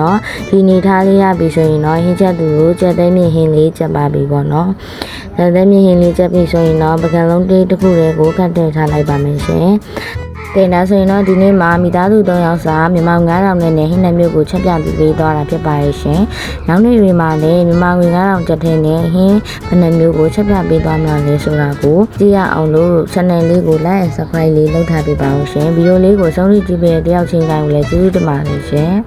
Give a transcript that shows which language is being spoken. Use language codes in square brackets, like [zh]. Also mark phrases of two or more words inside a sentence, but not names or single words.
[my] တော့ဒီနေထားလေးရပြီဆိုရင်တော့ဟင်းချက်သူကိုကြက်သိမ်းမြင့်ဟင်းလေးချက်ပါပြီပေါ့နော်ကြက်သိမ်းမြင့်ဟင်းလေးချက်ပြီဆိုရင်တော့ပကံလုံးလေးတစ်ခုလေးကိုခတ်ထည့်ထားလိုက်ပါမယ်ရှင်ကဲဒါဆိုရင်တော့ဒီနေ့မှာမိသားစု3ယောက်စာမြန်မာ9000နဲ့ဟင်းနှမျိုးကိုချက်ပြပေးသွားတာဖြစ်ပါရဲ့ရှင်နောက်နေ့တွေမှာလည်းမြန်မာငွေ9000ကျပ်ထဲနဲ့ဟင်းဘယ်နှမျိုးကိုချက်ပြပေးသွားမှာလဲဆိုတာကိုသိရအောင်လို့ channel လေးကို [en] like and subscribe [my] လေးလုပ်ထားပေးပါဦးရှင်ဗီဒီယိုလေးကိုဆုံးဖြတ်ကြည့်ပေးတဲ့တယောက်ချင်းတိုင်းကိုလည်းကျေးဇူးတင်ပါတယ်ရှင်